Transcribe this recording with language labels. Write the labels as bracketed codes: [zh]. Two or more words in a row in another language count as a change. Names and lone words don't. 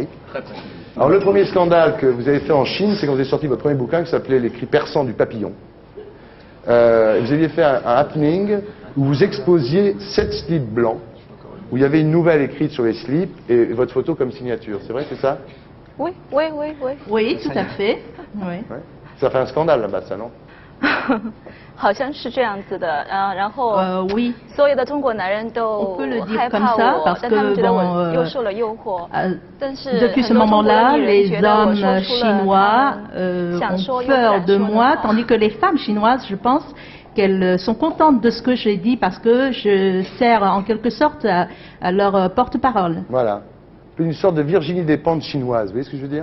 [fr] Alors, le premier scandale que vous avez fait en Chine, c'est quand vous avez sorti votre premier bouquin qui s'appelait Les cris perçants du papillon. Vous aviez fait un happening où vous exposiez 7 slips blancs, où il y avait une nouvelle écrite sur les slips et votre photo comme signature. C'est vrai, c'est ça? Oui. Oui, tout à fait. Oui. Ça fait un scandale là-bas, ça, non? [zh] 好像是这样子的，然后 [fr] oui. [zh] 所有的中国男人都害怕我，但他们觉得我又受了诱惑。但是 [fr] depuis ce moment-là, les hommes chinois ont peur de moi, tandis que les femmes chinoises, je pense qu'elles sont contentes de ce que j'ai dit parce que je sers en quelque sorte à leur porte-parole. Voilà. Une sorte de Virginie Despentes chinoise, vous voyez ce que je veux dire?